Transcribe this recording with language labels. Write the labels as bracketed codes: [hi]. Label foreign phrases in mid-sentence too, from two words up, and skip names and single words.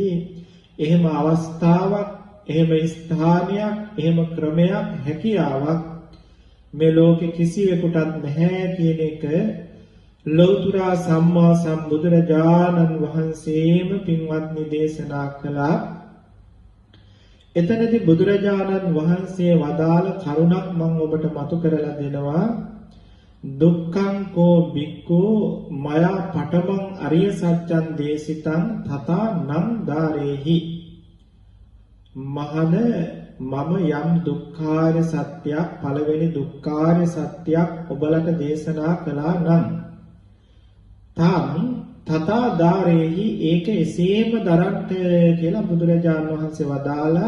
[si] එහෙම අවස්ථාවක්, එහෙම ස්ථානයක්, එහෙම ක්‍රමයක්, හැකියාවක් මේ ලෝකේ කිසිවෙකුටත් නැහැ කියන එක ලෞතර සම්මා සම්බුදුරජාණන් වහන්සේම පින්වත්නි දේශනා කළා. එතනදී බුදුරජාණන් වහන්සේ වදාළ කරුණක් මම ඔබට මතු කරලා දෙනවා. [pi] දුක්ඛං කෝ බික්ඛෝ මයා පඨමං අරිය සත්‍යං දේශිතං තථා නං දාරේහි. [si] මහණ මම යම් දුක්ඛාරිය සත්‍යයක් පළවෙනි දුක්ඛාරිය සත්‍යයක් ඔබලට දේශනා කළා නම් [pi] තං තථා දාරේහි [si] ඒක එසේම දරන්ට කියලා බුදුරජාණන් වහන්සේ වදාලා.